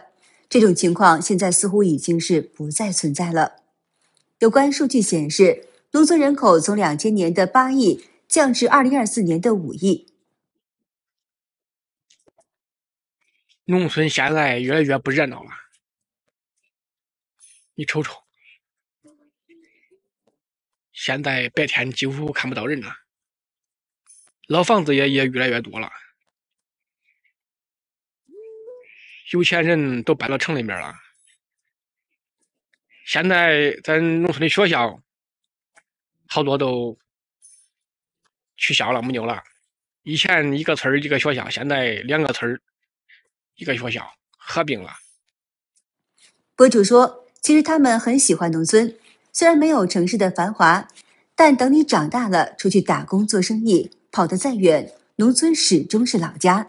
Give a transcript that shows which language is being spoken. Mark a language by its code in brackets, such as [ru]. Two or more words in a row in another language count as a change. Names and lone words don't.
[zh] 這種情況現在似乎已經是不再存在了。有關數據顯示，農村人口從2000年的8億降至2024年的5億。農村現在越來越不熱鬧了，你瞅瞅，現在白天幾乎看不到人了，老房子也越來越多了，有錢人都搬到城裡面了。現在咱農村的學校好多都取消了，沒有了。以前一個村一個學校，現在2個村一個學校合併了。博主說，其實他們很喜歡農村，雖然沒有城市的繁華，但等你長大了，出去打工做生意，跑得再遠，農村始終是老家。